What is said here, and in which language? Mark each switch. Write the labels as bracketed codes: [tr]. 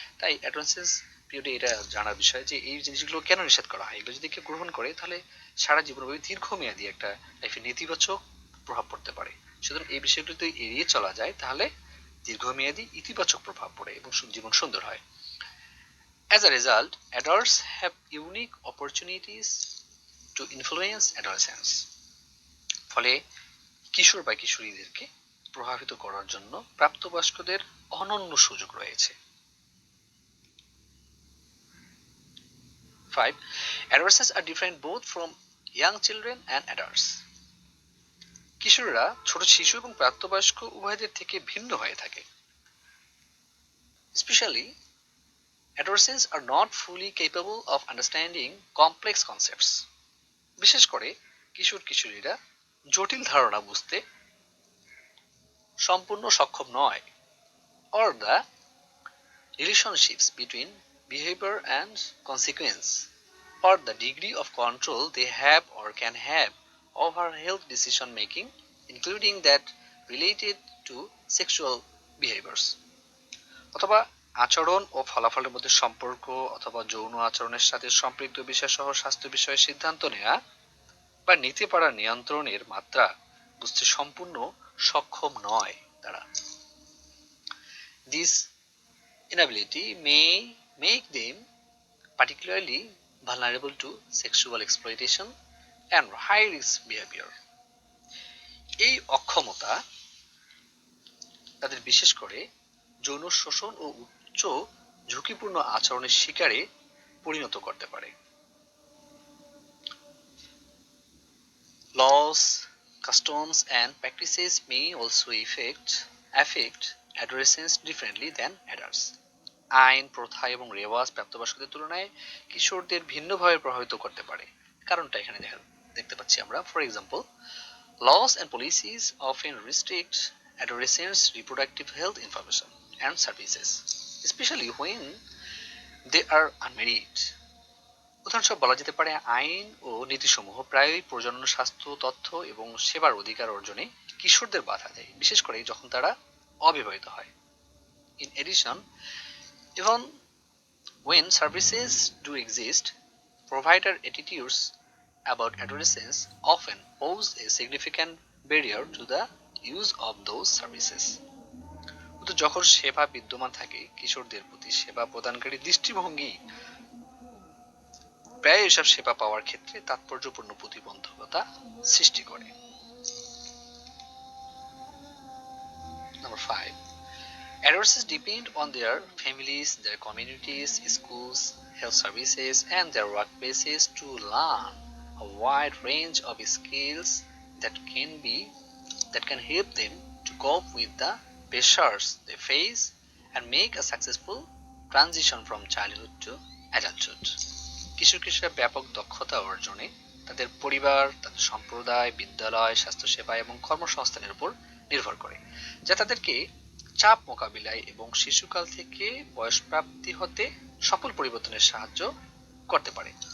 [bn] তাই অ্যাডোলেসেন্স পিরিয়ডে এটা জানার বিষয় যে এই জিনিসগুলো কেন নিষেধ করা হয়। এগুলো যদি কেউ গ্রহণ করে তাহলে সারা জীবনব্যাপী দীর্ঘমেয়াদী একটা লাইফে নেতিবাচক প্রভাব পড়তে পারে। সুতরাং এই বিষয়গুলো যদি এড়িয়ে চলা যায় তাহলে দীর্ঘমেয়াদী ইতিবাচক প্রভাব পড়ে এবং জীবন সুন্দর হয়। [en] As a result, adults have unique opportunities to influence adolescence. [bn] ফলে কিশোর বা কিশোরীদেরকে প্রভাবিত করার জন্য প্রাপ্তবয়স্কদের অনন্য সুযোগ রয়েছে। 5. [en] Adolescents are different both from young children and adults. [bn] কিশোররা ছোট শিশু এবং প্রাপ্তবয়স্ক উভয়দের থেকে ভিন্ন হয়ে থাকে। [en] Especially, adolescents are not fully capable of understanding complex concepts. [bn] বিশেষ করে কিশোর কিশোরীরা জটিল ধারণা বুঝতে সম্পূর্ণ সক্ষম নয়, [en] or the relationships between behavior and consequence, or the degree of control they have or can have over health decision making, including that related to sexual behaviors. [bn] অথবা আচরণ ও ফলাফলের মধ্যে সম্পর্ক অথবা যৌন আচরণের সাথে সম্পৃক্ত বিষয় সহ স্বাস্থ্য বিষয়ে সিদ্ধান্ত নেওয়া বা নিতে পারা নিয়ন্ত্রণের মাত্রা বুঝতে সম্পূর্ণ সক্ষম নয় তারা। [en] This inability may make them particularly vulnerable to sexual exploitation and high risk behavior. [bn] এই অক্ষমতা তাদের বিশেষ করে যৌন শোষণ ও উচ্চ ঝুঁকিপূর্ণ আচরণের শিকারে পরিণত করতে পারে। [en] Laws, customs and practices may also affect adolescents differently than adults. [bn] আইন, প্রথা এবং রেওয়াজ প্রাপ্তবয়স্কদের তুলনায় কিশোরদের ভিন্নভাবে প্রভাবিত করতে পারে। কারণটা এখানে দেখতে পাচ্ছি আমরা। [en] For example, laws and policies often restrict adolescents' reproductive health information and services, especially when they are unmarried. [bn] উদাহরণস্বরূপ বলা যেতে পারে, আইন ও নীতিসমূহ প্রায়ই প্রজনন স্বাস্থ্য তথ্য এবং সেবার অধিকার অর্জনে কিশোরদের বাধা দেয়, বিশেষ করে যখন তারা অবিবাহিত হয়। [en] In addition, even when services do exist, provider attitudes about adolescence often pose a significant barrier to the use of those services. [bn] কিন্তু যখন সেবা বিদ্যমান থাকে, কিশোরদের প্রতি সেবা প্রদানকারী দৃষ্টিভঙ্গি প্রায় এসব সেবা পাওয়ার ক্ষেত্রে তাৎপর্যপূর্ণ প্রতিবন্ধকতা সৃষ্টি করে। [en] Number 5. Adolescents depend on their families, their communities, schools, health services, and their workplaces to learn a wide range of skills that can help them to cope with the pressures they face and make a successful transition from childhood to adulthood. [bn] কিশোর কিশোররা ব্যাপক দক্ষতা অর্জনে তাদের পরিবার, তাদের সম্প্রদায়, বিদ্যালয়, স্বাস্থ্যসেবা এবং কর্মসংস্থানের উপর নির্ভর করে, যা তাদেরকে চাপ মোকাবিলায় এবং শিশুকাল থেকে বয়সপ্রাপ্তি হতে সকল পরিবর্তনের সাহায্য করতে পারে।